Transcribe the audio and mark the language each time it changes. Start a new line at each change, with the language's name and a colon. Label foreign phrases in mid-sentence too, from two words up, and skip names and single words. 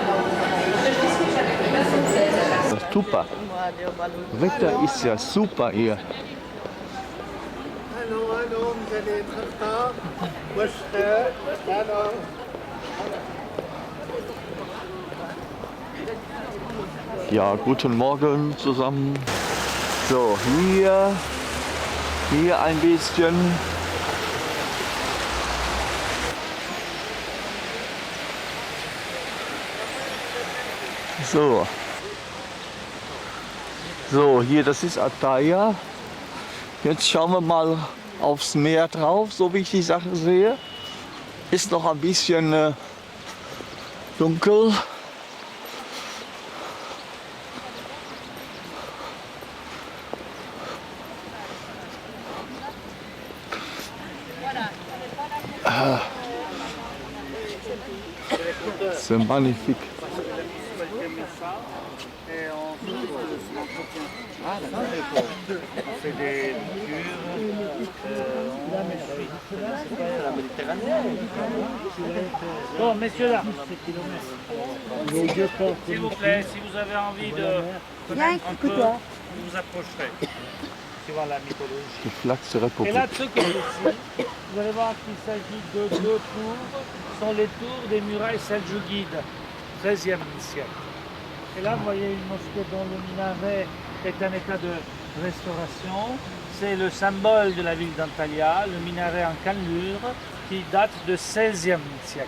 German: Das ist super. Wetter ist ja super hier.
French: Allô, allô, vous allez être en retard? Moi je serai. Alors.
German: Ja, guten Morgen zusammen. So, hier ein bisschen. So, hier, das ist Attaya. Jetzt schauen wir mal aufs Meer drauf, so wie ich die Sache sehe. Ist noch ein bisschen dunkel.
French: C'est magnifique. On fait des Bon, messieurs là, s'il vous plaît, si vous avez envie de connaître un peu, vous vous approcherez, suivant la mythologie.
German: Die Flagge der
French: Et
German: Republik.
French: là, de ce côté-ci, vous allez voir qu'il s'agit de 2 tours, ce sont les tours des murailles seldjoukides, 13e siècle. Et là, vous voyez une mosquée dont le minaret est en état de restauration. C'est le symbole de la ville d'Antalya, le minaret en cannelure qui date de 16e siècle.